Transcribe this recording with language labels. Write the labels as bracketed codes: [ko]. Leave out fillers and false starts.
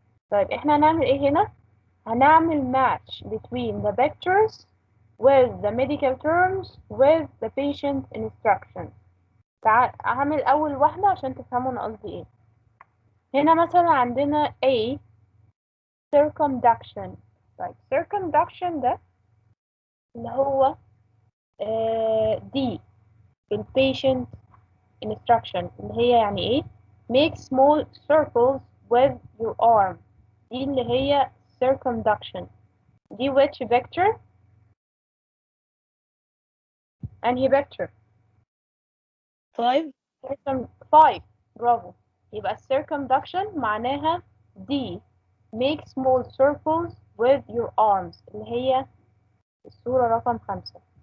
[ar] طيب احنا هنعمل ايه هنا؟ هنعمل [en] match between the pictures with the medical terms with the patient instruction. [ar] هعمل أول واحدة عشان تفهموا أنا قصدي ايه. هنا مثلا عندنا A circumduction. طيب circumduction ده اللي هو D في ال patient instruction، اللي هي يعني ايه؟ [en] make small circles with your arm. [ar] دي اللي هي circumduction. دي which vector؟ أنهي vector؟ 5. 5. برافو. يبقى circumduction معناها D [en] make small circles with your arms، [ar] اللي هي الصورة رقم 5.